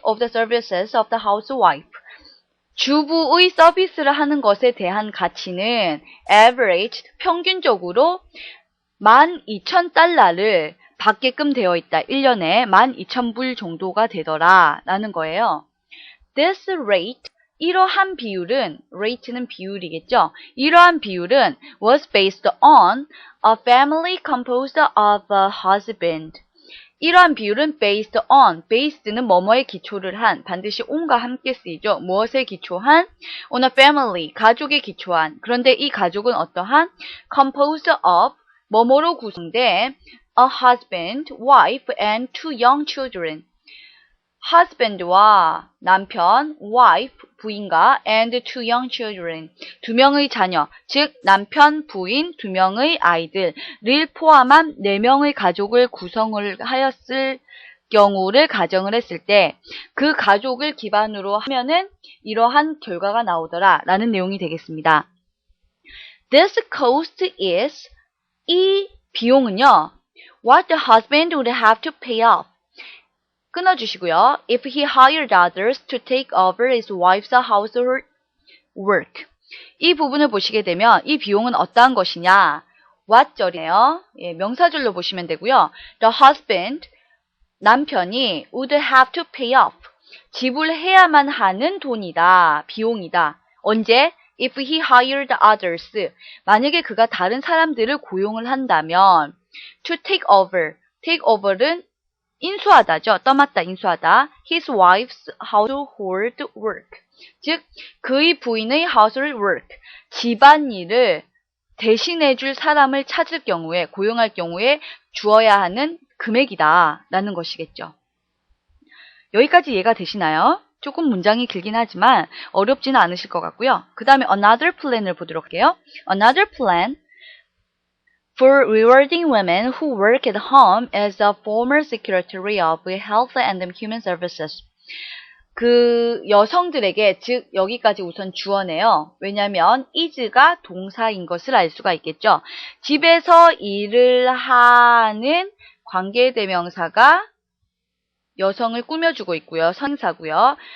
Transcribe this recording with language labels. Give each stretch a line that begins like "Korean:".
English: of the services of the housewife,
Korean: 주부의 서비스를 하는 것에 대한 가치는 averaged, 평균적으로 12,000달러를 받게끔 되어 있다. 1년에 12,000불 정도가 되더라 라는 거예요.
English: This rate,
Korean: 이러한 비율은, rate는 비율이겠죠. 이러한 비율은
English: was based on a family composed of a husband.
Korean: 이러한 비율은 based on, based는 뭐뭐에 기초를 한, 반드시 on과 함께 쓰이죠. 무엇에 기초한?
English: on a family,
Korean: 가족에 기초한. 그런데 이 가족은 어떠한?
English: composed of,
Korean: 뭐뭐로 구성된
English: a husband, wife, and two young children.
Korean: husband와 남편, wife, 부인과 and two young children, 두 명의 자녀, 즉 남편, 부인, 두 명의 아이들을 포함한 네 명의 가족을 구성을 하였을 경우를 가정을 했을 때 그 가족을 기반으로 하면은 이러한 결과가 나오더라 라는 내용이 되겠습니다.
English: This cost is,
Korean: 이 비용은요,
English: what the husband would have to pay off,
Korean: 끊어주시고요.
English: If he hired others to take over his wife's household work.
Korean: 이 부분을 보시게 되면 이 비용은 어떠한 것이냐? what절이에요. 예, 명사절로 보시면 되고요.
English: The husband,
Korean: 남편이
English: would have to pay off,
Korean: 지불해야만 하는 돈이다, 비용이다. 언제?
English: If he hired others,
Korean: 만약에 그가 다른 사람들을 고용을 한다면
English: to take over
Korean: 는 인수하다죠. 떠맡다, 인수하다.
English: His wife's household work,
Korean: 즉 그의 부인의
English: household work,
Korean: 집안일을 대신해줄 사람을 찾을 경우에, 고용할 경우에 주어야 하는 금액이다 라는 것이겠죠. 여기까지 이해가 되시나요? 조금 문장이 길긴 하지만 어렵지는 않으실 것 같고요. 그 다음에 another plan을 보도록 할게요.
English: Another plan for rewarding women who work at home as a former Secretary of Health and Human Services.
Korean: 그 여성들에게, 즉 여기까지 우선 주어네요. 왜냐하면 is가 동사인 것을 알 수가 있겠죠. 집에서 일을 하는 관계대명사가 여성을 꾸며주고 있고요. 선사고요.